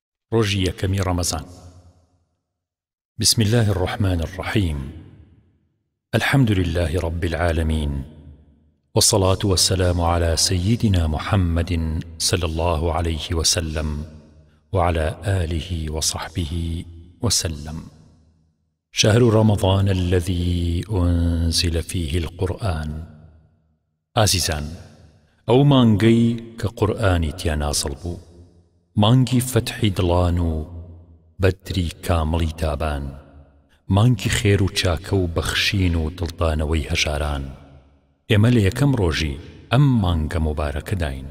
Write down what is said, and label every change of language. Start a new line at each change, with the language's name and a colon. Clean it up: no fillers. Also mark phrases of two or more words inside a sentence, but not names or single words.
Central Kurdish: ڕۆژی یەکەمی ڕەمەزان.
Arabic: بسم الله الرحمن الرحيم. الحمد لله رب العالمين، والصلاة والسلام على سيدنا محمد صلى الله عليه وسلم وعلى آله وصحبه وسلم. شهر رمضان الذي أنزل فيه القرآن.
Central Kurdish: عزيزان، أو مانگي كقرآن تيانازل بو، مانگی فتحی دڵان و بەدری کامڵی تابان، مانگی خێر و چاکە و بەخشین و دڵدانەوەی هەژاران. ئێمە لە یەکەم ڕۆژی ئەم مانگە مبارەکەداین.